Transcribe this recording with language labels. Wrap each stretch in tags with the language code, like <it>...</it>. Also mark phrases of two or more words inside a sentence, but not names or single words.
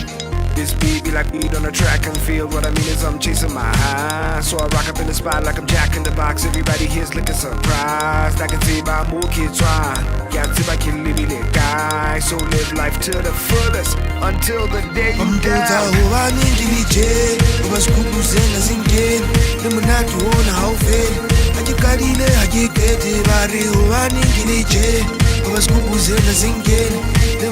<en>This beat be like weed on a track and field. What I mean is I'm chasing my high, so I rock up in the spot like I'm Jack in the Box. Everybody here's looking surprised. I can see my more kids try. Can't see my kid living it guy. So live life to the fullest until the day you die.</en> <st>Hobaneng hoba Skupu sena nkene. Monate ona ha o fele. Qalile qete bare hobaneng hoba Skupu sena nkene.</st>